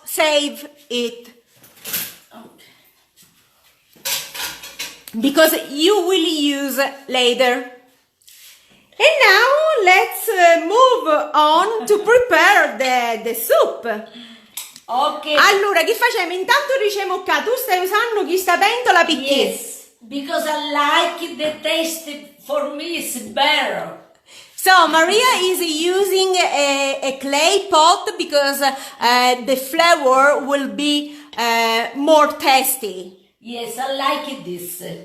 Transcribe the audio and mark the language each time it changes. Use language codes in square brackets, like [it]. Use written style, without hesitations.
[en] save it. Because you will use later. And now let's move on to prepare the soup. Okay. [it] Allora, che facciamo? Intanto diciamo qua, tu stai usando questa pentola picchì. [en] Yes, because I like the taste. For me, it's better. So Maria is using a clay pot because the flavor will be more tasty. Yes, I like this.